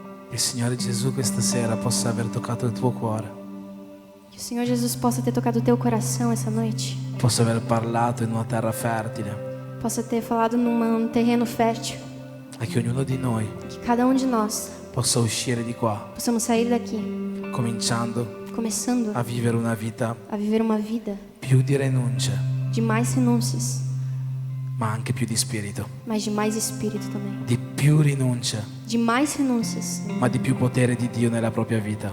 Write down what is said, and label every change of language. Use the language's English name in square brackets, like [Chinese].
[Italian] Il Signore Gesù questa sera possa aver toccato il tuo cuore, [Portuguese] Que o Senhor Jesus possa ter tocado o teu coração essa noite. [Italian] possa aver parlato in una terra fertile [Portuguese] Possa ter falado num terreno fértil. [Italian] e che ognuno di noi [Portuguese] Que cada de nós [Italian] possa uscire di qua, [Portuguese] possamos sair daqui, começando [Italian] a vivere una vita [Portuguese] a viver uma vida [Italian] più di rinunce, [Portuguese] de mais renúncias, [Italian] ma anche più di spirito, [Portuguese] mas de mais espírito também. [Italian] di più rinunce, [Portuguese] De mais renúncias, [Italian] ma di più potere di Dio nella propria vita,